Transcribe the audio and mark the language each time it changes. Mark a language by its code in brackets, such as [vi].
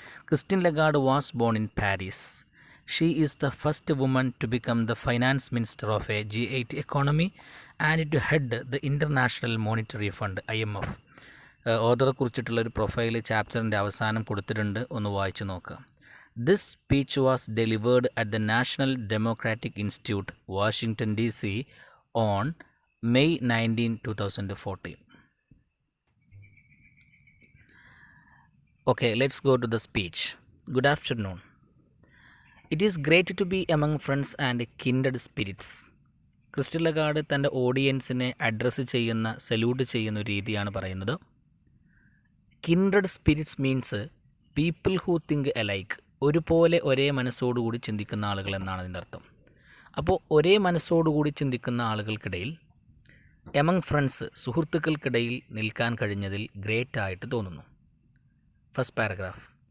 [en] Christine Lagarde was born in Paris. She is the first woman to become the finance minister of a G8 economy and to head the international monetary fund IMF. [ml] ഓതറെ കുറിച്ചിട്ടുള്ള ഒരു profile ചാപ്റ്ററിൻ്റെ അവസാനം കൊടുത്തിട്ടുണ്ട്, ഒന്ന് വായിച്ചു നോക്കുക. [en] This speech was delivered at the National Democratic Institute, Washington, D.C. on May 19, 2014. Okay, let's go to the speech. Good afternoon. It is great to be among friends and kindred spirits. [ml] Christine Lagarde തൻ്റെ ഓഡിയൻസിനെ address ചെയ്യുന്ന, salute ചെയ്യുന്ന ഒരു രീതിയാണ് പറയുന്നത്. [en] kindred spirits means people who think alike, [ml] ഒരുപോലെ ഒരേ മനസ്സോടുകൂടി ചിന്തിക്കുന്ന ആളുകൾ എന്നാണ് അതിൻ്റെ അർത്ഥം. അപ്പോൾ ഒരേ മനസ്സോടുകൂടി ചിന്തിക്കുന്ന ആളുകൾക്കിടയിൽ, [en] among friends, [ml] സുഹൃത്തുക്കൾക്കിടയിൽ നിൽക്കാൻ കഴിഞ്ഞതിൽ ഗ്രേറ്റ് ആയിട്ട് തോന്നുന്നു. First paragraph.